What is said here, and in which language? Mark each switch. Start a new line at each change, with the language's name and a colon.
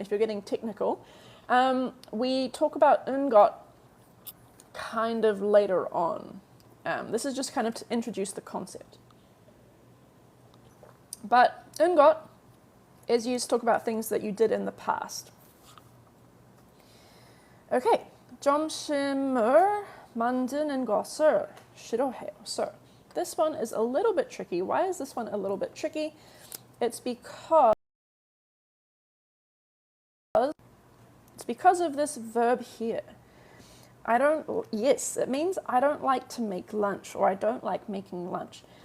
English: If you're getting technical, we talk about ungot kind of later on. This is just kind of to introduce the concept. But ungot is used to talk about things that you did in the past.
Korean: Okay, 점심을 만드는 것을 싫어해요.
English: So this one is a little bit tricky. Why is this one a little bit tricky? It's because of this verb here. Yes, it means I don't like to make lunch, or I don't like making lunch.